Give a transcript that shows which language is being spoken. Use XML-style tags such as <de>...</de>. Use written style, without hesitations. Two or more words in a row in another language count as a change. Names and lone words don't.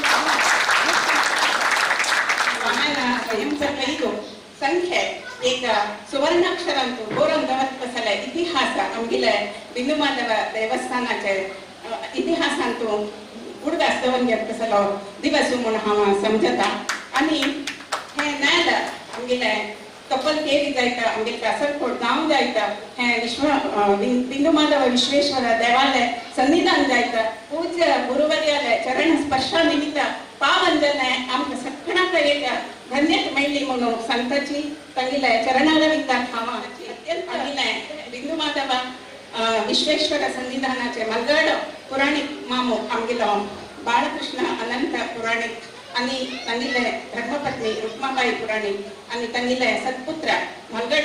<kok>संख्ये एक सुवर्णाक्षरांतू बरोवन दवरता इतिहास आमगेले बिंदुमाधव देवस्थानाचे इतिहासांतू उडगास दवरून घेतलो दिवस म्हणून हांव समजता. आणि हे नेल आमगेले कपल केरी जायता आमगेले कासरकोट गांव जायता हे बिंदुमाधव विश्वेश्वर देवालय सन्निधान जायता पूज्य गुरुवर्याले चरण स्पर्शा निमित्त पावन जने आमकां सगळ्यांक एक धन्यता मेळ्ळी म्हणून संताची तांगेले चरणारविंदाक हांव तांगेले बिंदुमाधव विश्वेश्वर सन्निधानाचे मलगड पुराणिक मामू आमगेलो बाळकृष्ण अनंत पुराणिक आणि तांगेले धर्मपत्नी रुक्माबाई पुराणिक आणि तांगेले सत्पुत्र मलगड</kok>